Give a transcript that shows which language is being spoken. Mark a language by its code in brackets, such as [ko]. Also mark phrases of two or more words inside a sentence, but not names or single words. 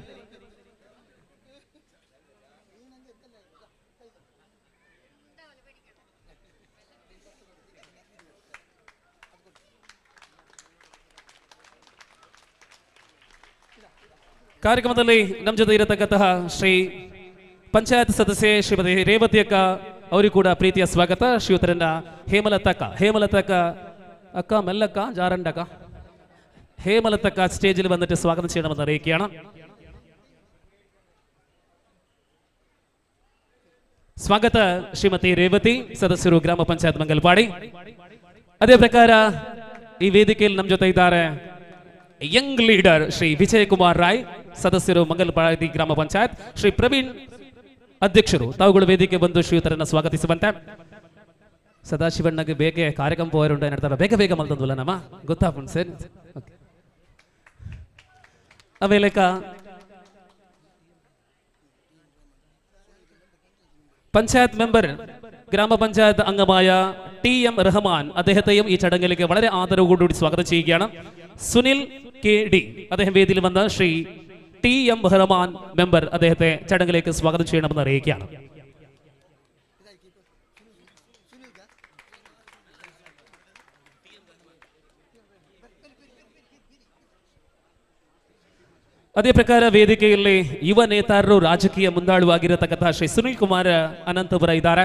[kn] ಕಾರ್ಯಕ್ರಮದಲ್ಲಿ ನಮ್ಮ ಜೊತೆ ಇರತಕ್ಕಂತಹ ಶ್ರೀ ಪಂಚಾಯತ್ ಸದಸ್ಯೆ ಶ್ರೀಮತಿ ರೇವತಿ ಅಕ್ಕ ಅವರಿಗೂ ಕೂಡ ಪ್ರೀತಿಯ ಸ್ವಾಗತ. ಶ್ರೀಯುತರನ್ನ ಹೇಮಲತಕ್ಕ ಅಕ್ಕ ಮೆಲ್ಲಕ್ಕ ಜಾರಂಡಕ್ಕ ಹೇಮಲತಕ್ಕ [ml] സ്റ്റേജിൽ വന്നിട്ട് സ്വാഗതം ചെയ്യണമെന്ന് അറിയിക്കുകയാണ്. [kn] ಸ್ವಾಗತ ಶ್ರೀಮತಿ ರೇವತಿ, ಸದಸ್ಯರು ಗ್ರಾಮ ಪಂಚಾಯತ್ ಮಂಗಲ್ಪಾಡಿ. ಅದೇ ಪ್ರಕಾರ ಈ ವೇದಿಕೆಯಲ್ಲಿ ನಮ್ಮ ಜೊತೆ ಇದ್ದಾರೆ [en] young leader [kn] ಶ್ರೀ ವಿಜಯ್ ಕುಮಾರ್ ರಾಯ್, ಸದಸ್ಯರು ಮಂಗಲ್ಪಾಡಿ ಗ್ರಾಮ ಪಂಚಾಯತ್. ಶ್ರೀ ಪ್ರವೀಣ್ ಅಧ್ಯಕ್ಷರು, ತಾವುಗಳು ವೇದಿಕೆ ಬಂದು ಶ್ರೀಯುತರನ್ನ ಸ್ವಾಗತಿಸುವಂತೆ. [tcy] ಸದಾಶಿವಣ್ಣಗೆ ಬೇಗ ಕಾರ್ಯಕ್ರಮ ಹೋರುಂಟು ಏನಂತಾರೆ, ಬೇಗ ಮಲ್ತಂದ್ವಲ್ಲ ನಮ್ಮ ಗೊತ್ತಾಪುಂಡು ಸರ್. [ml] ಅವೇಲೆಕ പഞ്ചായത്ത് മെമ്പർ ഗ്രാമപഞ്ചായത്ത് അംഗമായ TM റഹ്മാൻ അദ്ദേഹത്തെയും ഈ ചടങ്ങിലേക്ക് വളരെ ആദരവോടുകൂടി സ്വാഗതം ചെയ്യുകയാണ്. സുനിൽ KD അദ്ദേഹം വേദിയിൽ വന്ന ശ്രീ TM റഹ്മാൻ മെമ്പർ അദ്ദേഹത്തെ ചടങ്ങിലേക്ക് സ്വാഗതം ചെയ്യണമെന്ന് അറിയിക്കുകയാണ്. [kn] ಅದೇ ಪ್ರಕಾರ ವೇದಿಕೆಯಲ್ಲಿ ಯುವ ನೇತಾರರು, ರಾಜಕೀಯ ಮುಂದಾಳುವಾಗಿರತಕ್ಕಂತಹ ಶ್ರೀ ಸುನಿಲ್ ಕುಮಾರ್ ಅನಂತಪುರ ಇದ್ದಾರೆ.